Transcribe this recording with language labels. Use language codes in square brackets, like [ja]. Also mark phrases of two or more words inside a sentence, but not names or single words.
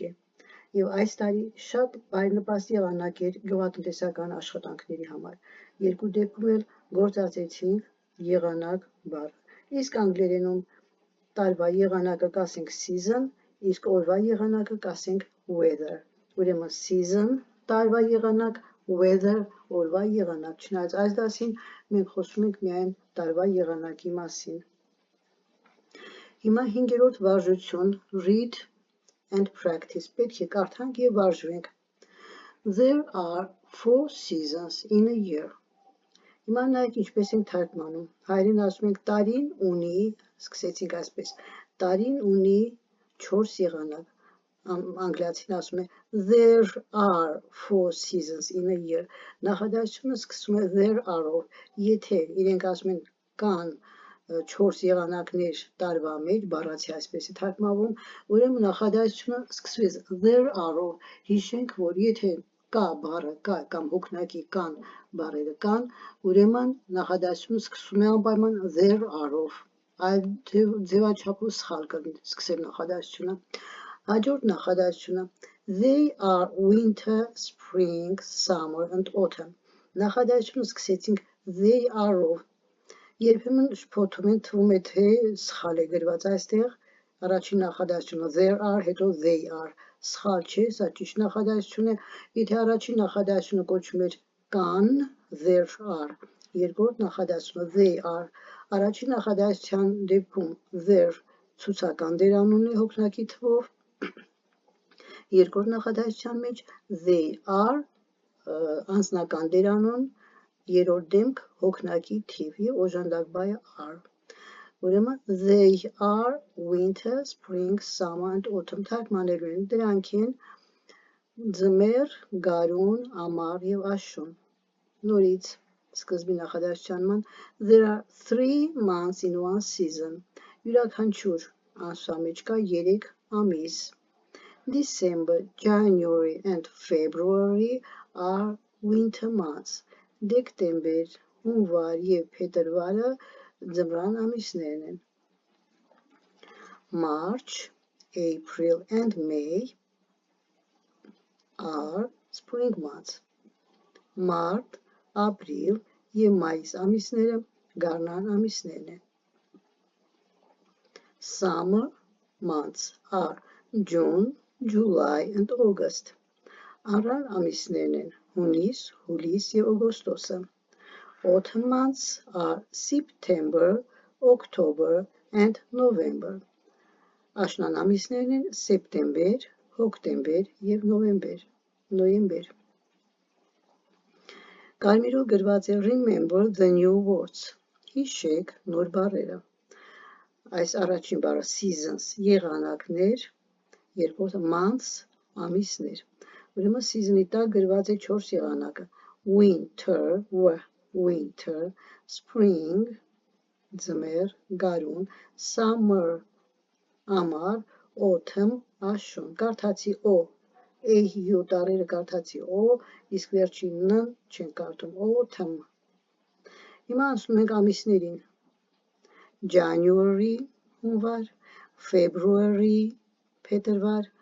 [hy] է և այս տարի շատ բարենպաստ եղանակ էր գյուղատնտեսական աշխատանքների համար, երկու դեպքում էլ գործածեցինք եղանակ բառը։ Իսկ անգլերենում տարվա եղանակը կասենք season, իսկ օրվա եղանակը կասենք weather։ Ուրեմն season տարվա եղանակ, weather օրվա եղանակ, չնայած այս դասին մենք խոսում ենք միայն տարվա եղանակի մասին։ Հիմա 5-րդ վարժություն [en] read and practice, [hy] պետք է կարդանք և վարժվենք։ [en] There are 4 seasons in a year։ [hy] Հիմա նայեք ինչպես ենք թարգմանում։ Հայերեն ասում ենք տարին ունի, սկսեցինք այսպես, տարին ունի 4 եղանակ, անգլիացին ասում [en] է there are 4 seasons in a year, [hy] նախադասությունը սկսում է [en] there are- [hy] ով, եթե իրենք ասում են կան 4 եղանակներ տարվա մեջ, բառացի այսպես է թարգմանվում, ուրեմն նախադասությունը սկսվեց [en] there are- [hy] ով, հիշենք, որ եթե կա բառը կա կամ հոգնակի կան բառերը կան, ուրեմն նախադասությունը սկսում է անպայման there are-ով, այլ ձևաչափով սխալ կսկսել նախադասությունը։ Հաջորդ նախադասությունը [en] They are winter, spring, summer and autumn։ [hy] Նախադասությունը սկսեցինք [en] they are- [hy] ով, երբեմն շփոթում են, թվում է թե սխալ է գրված այստեղ, առաջին նախադասությունը [en] there are, [hy] հետո [en] they are, [hy] սխալ չէ, սա ճիշտ նախադասություն է, եթե առաջին նախադասությունը կոչվում էր կան, [en] there are, [hy] երկրորդ նախադասությունը [en] they are, [hy] առաջին նախադասության դեպքում there ցուցական դերանուն է հոգնակի թվով, երկրորդ նախադասության մեջ [en] they are [hy] անձնական դերանուն, երրորդ դեմք հոգնակի թիվ և օժանդակ բայը are։ Ուրեմն [en] they are winter, spring, summer and autumn [hy] թարգմանելու են, դրանք են ձմեռ, գարուն, ամառ և աշուն։ Նորից սկզբի նախադասության ման [en] There are 3 months in one season։ [hy] Յուրաքանչյուր ամսվա մեջ կա 3 ամիս։ [en] December, January and February are winter months։ [hy] Դեկտեմբեր, հունվար և փետրվարը ձմռան ամիսներն են։ [en] March, April and May are spring months։ [hy] Մարտ, ապրիլ և մայիս ամիսները գարնան ամիսներն են։ [en] Summer months are June, July and August։ [hy] Ամռան ամիսներն են հունիս, հուլիս և օգոստոսը։ [en] Autumn months are September, October and November։ [hy] Աշնան ամիսներն են սեպտեմբեր, հոկտեմբեր և նոյեմբեր։ Կարմիրով գրված է [en] Remember the new words։ [hy] Հիշեք նոր բառերը։ Այս առաջին բառը seasons, եղանակներ, երկրորդը months, ամիսներ։ Ուրեմն season-ի տակ գրված է 4 եղանակը. [en] winter, spring, [hy] ձմեռ, գարուն, summer, ամառ, autumn, աշուն։ Կարդացի o, a-յու տառերը կարդացի o, իսկ վերջին n չեն կարդում, autumn։ Հիմա անցնում ենք ամիսներին։ January, հունվար, February, փետրվար,